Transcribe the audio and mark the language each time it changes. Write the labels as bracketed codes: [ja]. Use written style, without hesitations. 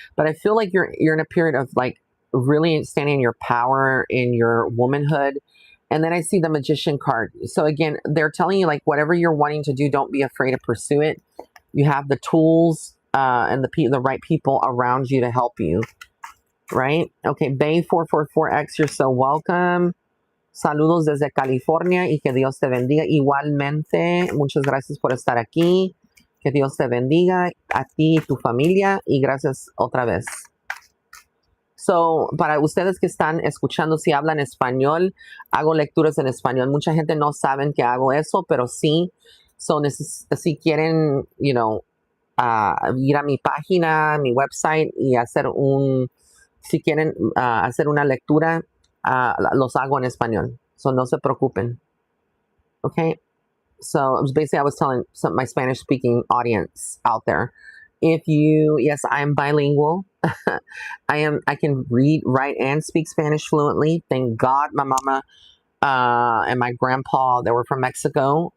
[en] But I feel like you're in a period of like really standing in your power, in your womanhood. And then I see the Magician card. So again, they're telling you like whatever you're wanting to do, don't be afraid to pursue it. You have the tools and the right people around you to help you, right? Okay, Bay444X, you're so welcome. [es] Saludos desde California y que Dios te bendiga. Igualmente, muchas gracias por estar aquí. Que Dios te bendiga a ti y tu familia, y gracias otra vez. So, para ustedes que están escuchando, si hablan español, hago lecturas en español. Mucha gente no sabe que hago eso, pero sí. So, si quieren, ir a mi página, mi website y hacer si quieren hacer una lectura, los hago en español. So, no se preocupen. Okay? [en] So, basically, I was telling my Spanish-speaking audience out there, yes, I am bilingual. I can read, write, and speak Spanish fluently. Thank God my mama and my grandpa, they were from Mexico.